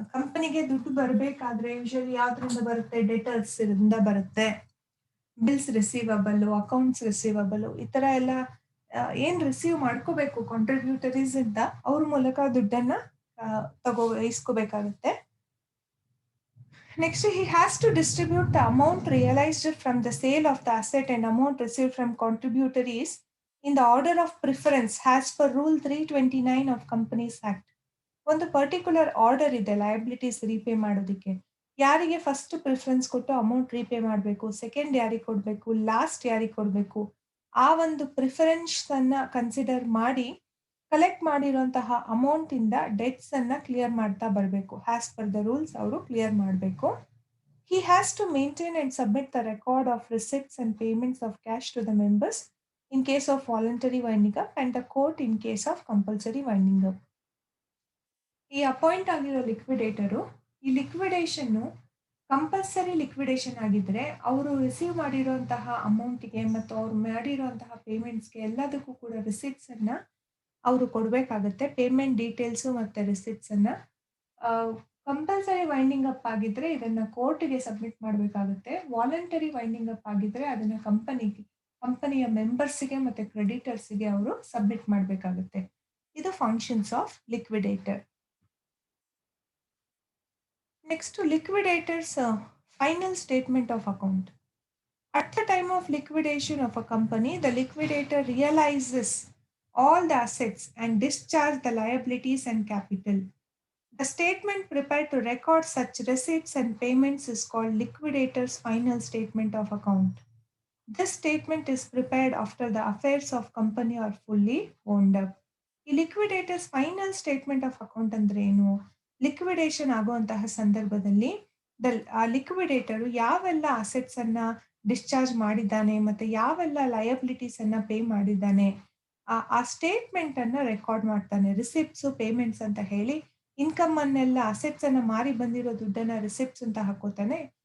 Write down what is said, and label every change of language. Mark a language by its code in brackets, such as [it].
[kn] ಕಂಪನಿಗೆ ದುಡ್ಡು ಬರಬೇಕಾದ್ರೆ ಯೂಶಲಿ ಯಾವ್ದ್ರಿಂದ ಬರುತ್ತೆ? ಡೆಟರ್ಸ್ ಇಂದ ಬರುತ್ತೆ. ಬಿಲ್ಸ್ ರಿಸೀವಬಲ್, ಅಕೌಂಟ್ಸ್ ರಿಸೀವಬಲ್, ಈ ತರ ಎಲ್ಲ ಏನ್ ರಿಸೀವ್ ಮಾಡ್ಕೋಬೇಕು ಕಾಂಟ್ರಿಬ್ಯೂಟರೀಸ್ ಇಂದ ಅವ್ರ ಮೂಲಕ ದುಡ್ಡನ್ನ ಇಸ್ಕೋಬೇಕಾಗುತ್ತೆ. [en] Next, he has to distribute the amount realized from the sale of the asset and amount received from contributories in the order of preference as per Rule 329 of Companies Act. [kn] ಒಂದು particular order ಇದೆ liabilities repay ಮಾಡೋದಕ್ಕೆ. ಯಾರಿಗೆ first preference ಕೊಟ್ಟು amount repay ಮಾಡಬೇಕು, second ಯಾರಿಗೆ ಕೊಡಬೇಕು, last ಯಾರಿಗೆ ಕೊಡಬೇಕು, ಆ ಒಂದು ಪ್ರಿಫರೆನ್ಸ್ ಅನ್ನ ಕನ್ಸಿಡರ್ ಮಾಡಿ ಕಲೆಕ್ಟ್ ಮಾಡಿರುವಂತಹ ಅಮೌಂಟ್ ಇಂದ ಡೆಟ್ಸ್ ಅನ್ನ ಕ್ಲಿಯರ್ ಮಾಡ್ತಾ ಬರಬೇಕು. ಆಸ್ ಪರ್ ದ ರೂಲ್ಸ್ ಅವರು ಕ್ಲಿಯರ್ ಮಾಡಬೇಕು. [en] He has to maintain and submit the record of receipts and payments of cash to the members in case of voluntary winding up and the court in case of compulsory winding up. [kn] ಈ appoint ಆಗಿರೋ ಲಿಕ್ವಿಡೇಟರು ಈ liquidation compulsory liquidation ಆಗಿದ್ರೆ ಅವರು receive ಮಾಡಿರುವಂತಹ ಅಮೌಂಟ್ಗೆ ಮತ್ತು ಅವ್ರು ಮಾಡಿರುವಂತಹ ಪೇಮೆಂಟ್ಸ್ಗೆ ಎಲ್ಲದಕ್ಕೂ ಕೂಡ ರಿಸಿಪ್ಟ್ಸ್ ಅನ್ನ ಅವರು ಕೊಡಬೇಕಾಗುತ್ತೆ. ಪೇಮೆಂಟ್ ಡೀಟೇಲ್ಸು ಮತ್ತೆ ರಿಸಿಪ್ಟ್ಸ್ ಅನ್ನ. ಕಂಪಲ್ಸರಿ ವೈಂಡಿಂಗ್ ಅಪ್ ಆಗಿದ್ರೆ ಇದನ್ನ ಕೋರ್ಟ್ಗೆ ಸಬ್ಮಿಟ್ ಮಾಡಬೇಕಾಗುತ್ತೆ. ವಾಲಂಟರಿ ವೈಂಡಿಂಗ್ ಅಪ್ ಆಗಿದ್ರೆ ಅದನ್ನ ಕಂಪನಿಯ ಮೆಂಬರ್ಸ್ಗೆ ಮತ್ತೆ ಕ್ರೆಡಿಟರ್ಸ್ಗೆ ಅವರು ಸಬ್ಮಿಟ್ ಮಾಡಬೇಕಾಗುತ್ತೆ. [en] ಇದು functions of liquidator. Next liquidator's final statement of account. At the time of liquidation of a company, the liquidator realizes all the assets and discharge the liabilities and capital. The statement prepared to record such receipts and payments is called liquidator's final statement of account. This statement is prepared after the affairs of company are fully wound up. [kn] ಈ liquidator's final statement of account ಅಂದ್ರೆ ಏನು? Liquidation ಆಗುವಂತಹ ಸಂದರ್ಭದಲ್ಲಿ ಆ liquidator ಯಾವೆಲ್ಲ assets ಅನ್ನ discharge ಮಾಡಿದ್ದಾನೆ ಮತ್ತೆ ಯಾವೆಲ್ಲ ಲಯಬಿಲಿಟೀಸ್ ಅನ್ನ ಪೇ ಮಾಡಿದ್ದಾನೆ ಆ ಸ್ಟೇಟ್ಮೆಂಟ್ ಅನ್ನ ರೆಕಾರ್ಡ್ ಮಾಡ್ತಾನೆ. ರಿಸಿಪ್ಟ್ಸ್, ಪೇಮೆಂಟ್ಸ್ ಅಂತ ಹೇಳಿ ಇನ್ಕಮ್ ಅನ್ನೆಲ್ಲ ಅಸೆಟ್ಸ್ ಅನ್ನ ಮಾರಿ ಬಂದಿರೋ ದುಡ್ಡನ್ನ ರಿಸಿಪ್ಟ್ಸ್ ಅಂತ ಹಾಕೋತಾನೆ.